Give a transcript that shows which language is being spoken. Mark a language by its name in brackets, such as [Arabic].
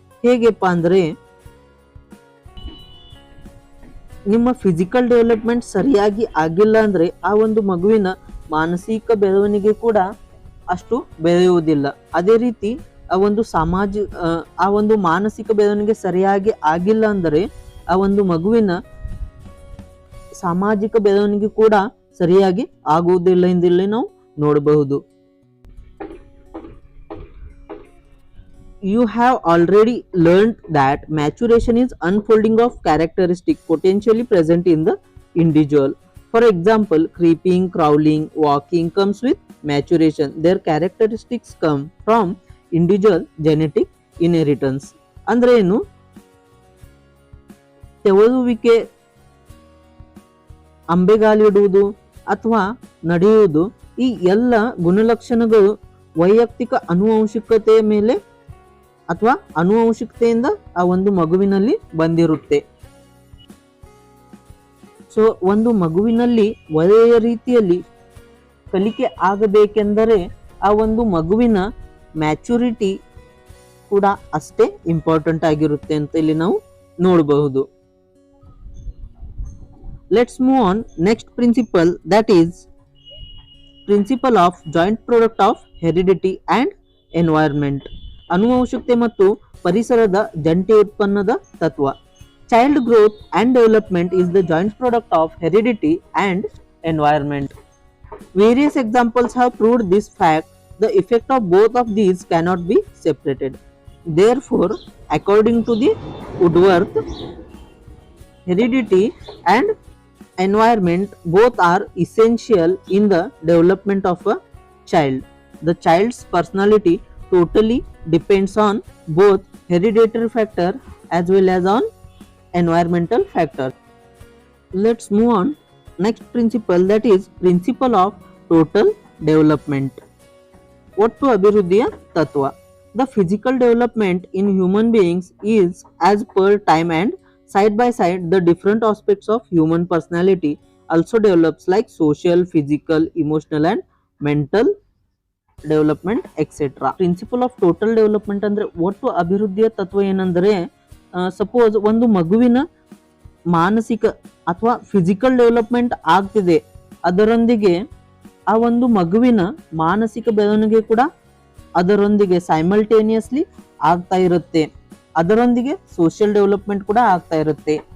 [Kannada] ಹೇಗೆಪ್ಪ ಅಂದರೆ, ನಿಮ್ಮ physical development ಸರಿಯಾಗಿ ಆಗಿಲ್ಲ ಅಂದರೆ ಆ ಒಂದು ಮಗುವಿನ ಮಾನಸಿಕ ಬೆಳವಣಿಗೆ ಕೂಡ ಅಷ್ಟು ಬೆಳೆಯುವುದಿಲ್ಲ. ಅದೇ ರೀತಿ ಆ ಒಂದು ಮಾನಸಿಕ ಬೆಳವಣಿಗೆ ಸರಿಯಾಗಿ ಆಗಿಲ್ಲ ಅಂದರೆ ಆ ಒಂದು ಮಗುವಿನ ಸಾಮಾಜಿಕ ಬೆಳವಣಿಗೆ ಕೂಡ ಸರಿಯಾಗಿ ಆಗುವುದಿಲ್ಲ ಎಂದಿಲ್ಲಿ ನಾವು ನೋಡಬಹುದು. [English] You have already learned that maturation is unfolding of characteristics potentially present in the individual. For example, creeping, crawling, walking comes with maturation. Their characteristics come from individual genetic inheritance. [Kannada] ಅಂದ್ರೆ ಏನು? ತೆವಳುವಿಕೆ, ಅಂಬೆಗಾಲಿಡುವುದು ಅಥವಾ ನಡೆಯುವುದು, ಈ ಎಲ್ಲ ಗುಣಲಕ್ಷಣಗಳು ವೈಯಕ್ತಿಕ ಆನುವಂಶಿಕತೆಯ ಮೇಲೆ ಅಥವಾ ಆನುವಂಶಿಕತೆಯಿಂದ ಆ ಒಂದು ಮಗುವಿನಲ್ಲಿ ಬಂದಿರುತ್ತೆ. ಸೊ ಒಂದು ಮಗುವಿನಲ್ಲಿ ಒಳ್ಳೆಯ ರೀತಿಯಲ್ಲಿ ಕಲಿಕೆ ಆಗಬೇಕೆಂದರೆ ಆ ಒಂದು ಮಗುವಿನ ಮ್ಯಾಚುರಿಟಿ ಕೂಡ ಅಷ್ಟೇ ಇಂಪಾರ್ಟೆಂಟ್ ಆಗಿರುತ್ತೆ ಅಂತ ಇಲ್ಲಿ ನಾವು ನೋಡಬಹುದು. [English] let's move on next principle, that is principle of joint product of heredity and environment, [Kannada] ಆನುವಂಶಿಕತೆ ಮತ್ತು ಪರಿಸರದ ಜಂಟಿ ಉತ್ಪನ್ನದ ತತ್ವ. [English] Child growth and development is the joint product of heredity and environment. Various examples have proved this fact. The effect of both of these cannot be separated. Therefore, according to the Woodworth, heredity and environment both are essential in the development of a child. The child's personality totally depends on both hereditary factor as well as on environmental factor. Let's move on next principle, that is principle of total development. [Kannada] ಒಟ್ಟು ಅಭಿವೃದ್ಧಿಯ ತತ್ವ. [English] The physical development in human beings is as per time and side by side the different aspects of human personality also develops like social, physical, emotional and mental development etcetera. Principle of total development [Kannada] ಅಂದ್ರೆ ಒಟ್ಟು ಅಭಿವೃದ್ಧಿಯ ತತ್ವ ಏನಂದ್ರೆ, suppose ಒಂದು ಮಗುವಿನ ಮಾನಸಿಕ ಅಥವಾ physical development ಆಗ್ತಿದೆ, ಅದರೊಂದಿಗೆ ಆ ಒಂದು ಮಗುವಿನ ಮಾನಸಿಕ ಬೆಳವಣಿಗೆ ಕೂಡ ಅದರೊಂದಿಗೆ ಸೈಮಲ್ಟೇನಿಯಸ್ಲಿ ಆಗ್ತಾ ಇರುತ್ತೆ, ಅದರೊಂದಿಗೆ ಸೋಷಿಯಲ್ ಡೆವಲಪ್ಮೆಂಟ್ ಕೂಡ ಆಗ್ತಾ ಇರುತ್ತೆ.